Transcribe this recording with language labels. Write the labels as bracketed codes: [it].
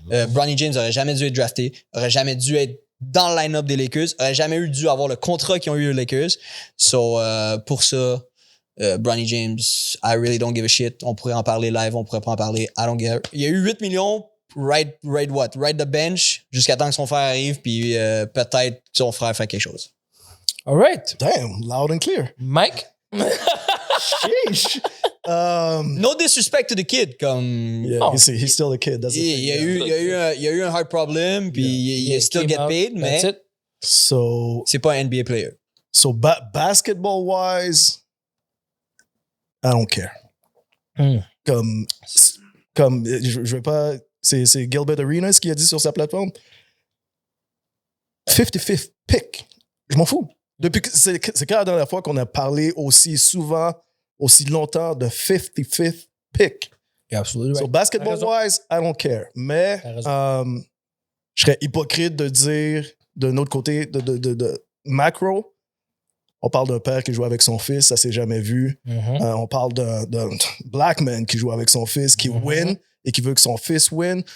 [fr] Bronny James aurait jamais dû être drafté, aurait jamais dû être dans le line-up des Lakers, aurait jamais dû avoir le contrat qu'ils ont eu les Lakers. [en] So, [fr] pour ça, [en] Bronny James, I really don't give a shit. [fr] On pourrait en parler live, on pourrait pas en parler. [en] I don't care. [fr] Il y a eu 8 millions, [en] ride what? Ride the bench [fr] jusqu'à temps que son frère arrive, puis peut-être son frère fait quelque chose. [en] All right. Damn, loud and clear. Mike? Sheesh. No disrespect to the kid, [fr] comme... [en] Yeah, he's still a kid. That's the thing. [fr] Il y a eu un [en] heart problem, [fr] puis il [en] still get paid, [fr] mais [en] That's it. So [fr] c'est pas un NBA player. [en] Basketball-wise, I don't care. [fr] Comme je vais pas... C'est Gilbert Arenas qui a dit sur sa plateforme. 55th pick. Je m'en fous. Depuis que c'est quand la dernière fois qu'on a parlé aussi souvent, aussi longtemps de 55th pick. [en] You're absolutely right. So basketball-wise, I don't care. [fr] Mais je serais hypocrite de dire d'un autre côté, de macro, on parle d'un père qui joue avec son fils, ça s'est jamais vu. On parle d'un [en] black man [fr] qui joue avec son fils, qui win et qui veut que son fils win.